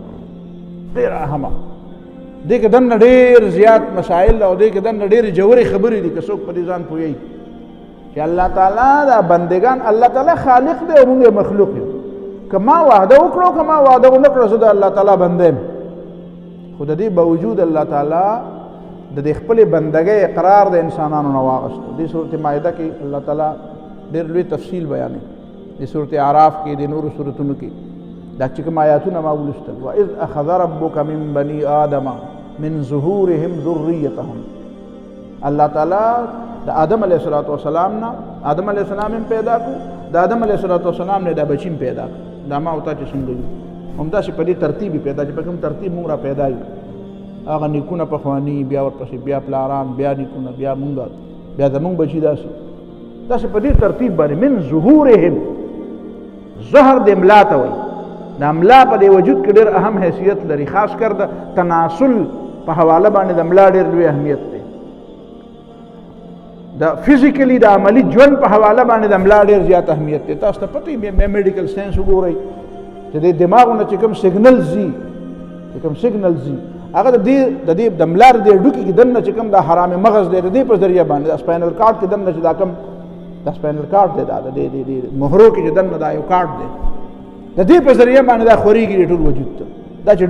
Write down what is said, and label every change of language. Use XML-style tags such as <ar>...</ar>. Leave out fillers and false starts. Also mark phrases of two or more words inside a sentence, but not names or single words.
<ps>ډېره اهمه دې کې دننه ډېر زیات مسایل او دې کې دننه ډېرې ژورې خبرې دي که څوک په دې ځان پوهېږي چې الله تعالی دا بندګان الله تعالی خالق دی او موږ مخلوق یو که ما وعده وکړو که ما وعده ونه کړو زه د الله تعالی بنده یم خو د دې باوجود الله تعالی د دې خپلې بندګۍ اقرار د انسانانو نه واغستو دې صورت مائده کې الله تعالی ډېر لوی تفصیل بیانوي دې صورت اعراف کې د نورو صورتونو کې دا چې کوم آیاتونه ما ولوستل</ps> <ar>وإذ أخذ ربك من بني آدم من ظهورهم ذريتهم</ar> <ps>الله تعالی د آدم</ps> <ar>علیه السلام</ar> <ps>نه آدم</ps> <ar>علیه السلام</ar> <ps>هم پیدا کو د آدم</ps> <ar>علیه السلام</ar> <ps>نه دا بچیم پیدا کو دا ما او تا چې څنګه یو همداسې په دې ترتیب پیدا چې په کوم ترتیب موږ را پیدا یو هغه نیکونه پخواني بیا ورپسې بیا پلاران بیا نیکونه بیا مونږ بیا زمونږ بچي داسې په دې ترتیب باندې</ps> <ar>من ظهورهم</ar> <ps>ظهر د املا ته وایي د املا په دې وجود کې ډېر اهم حیثیت لري خاص کر د تناسل په حواله باندې د املا ډېر لوی اهمیت دی د فزیکلی د عملی ژوند په حواله باندې د املا ډېر زیات اهمیت دی تاسو ته پته وي</ps> <en>medical science</en> <ps>وګورئ چې د دماغونه چې کوم سیګنل ځي هغه د دې د املا د ډوکي کې دننه چې کوم د حرام مغز دی د دې په ذریعه باندې د</ps> <en>spinal cord</en> <ps>کې دننه چې دا کوم د</ps> <en>spinal cord</en> <ps>دی دا د مهرو کې چې دننه دا یو کارډ دی د دې په ذریعه باندې دا خورېږي ټول وجود ته دا چې</ps>